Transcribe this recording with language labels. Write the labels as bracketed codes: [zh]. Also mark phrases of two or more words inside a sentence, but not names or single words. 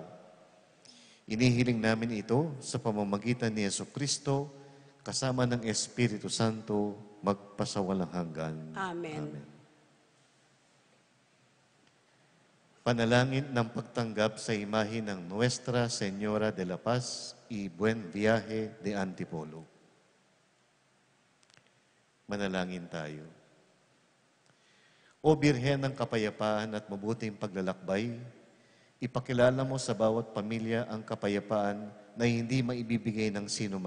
[tl] Inihiling namin ito sa pamamagitan ni Jesucristo, kasama ng Espiritu Santo, magpasawalang hanggan. Amen. Panalangin ng pagtanggap sa imahe ng Nuestra Señora de la Paz y Buen Viaje de Antipolo. Manalangin tayo. O Birhen ng kapayapaan at mabuting paglalakbay, ipakilala mo sa bawat pamilya ang kapayapaan na hindi maibibigay ng sinuman.